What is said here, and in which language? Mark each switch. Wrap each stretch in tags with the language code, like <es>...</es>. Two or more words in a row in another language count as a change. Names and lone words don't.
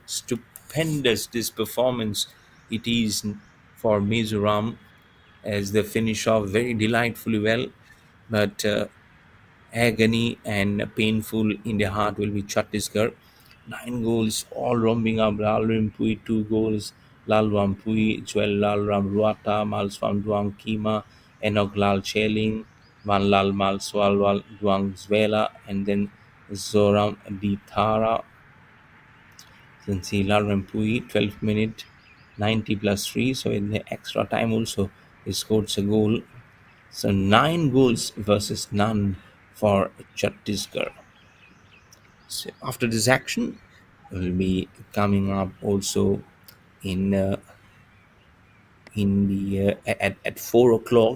<en>Stupendous this performance it is for Mizoram as they finish off very delightfully well. But agony and painful in the heart will be Chhattisgarh. Nine goals, all romping up. Lalrim Pui, two goals. Lalwam Pui, Joel Lalram Ruata, Malswam Duang Kima, Enoch Lal Cheling, Van Lal Malswalwal Duang Zwela, and then Zoram Dithara. Then see Lalram Pui, 12th minute, 90 plus 3. So in the extra time also, he scored a goal. So nine goals versus none for Chhattisgarh. So after this action, will be coming up also in the at 4 o'clock.</en>